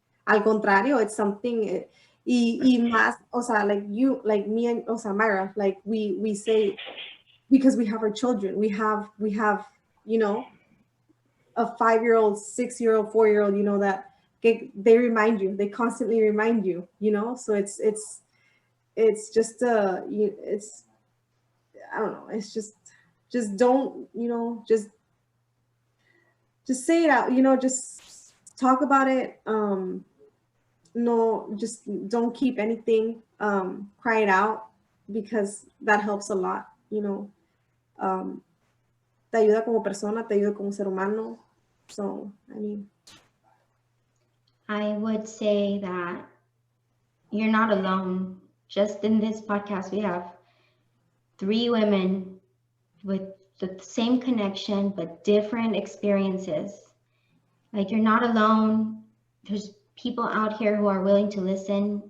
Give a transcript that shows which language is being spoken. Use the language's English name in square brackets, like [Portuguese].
[Spanish] Al contrario, [English] it's something, [Spanish] y más, o sea, [English] like you, like me and, o sea, Myra, like we say, because we have our children, we have, you know, a 5-year-old, 6-year-old, 4-year-old, you know, that they constantly remind you, you know, so it's just it's, I don't know, it's just don't, you know, just say it out, you know, just talk about it. No, just don't keep anything, cry it out, because that helps a lot, you know. [Spanish] Te ayuda como persona, te ayuda como ser humano. [English] So, I mean, I would say that you're not alone. Just in this podcast, we have 3 women with the same connection, but different experiences. Like, you're not alone. There's people out here who are willing to listen.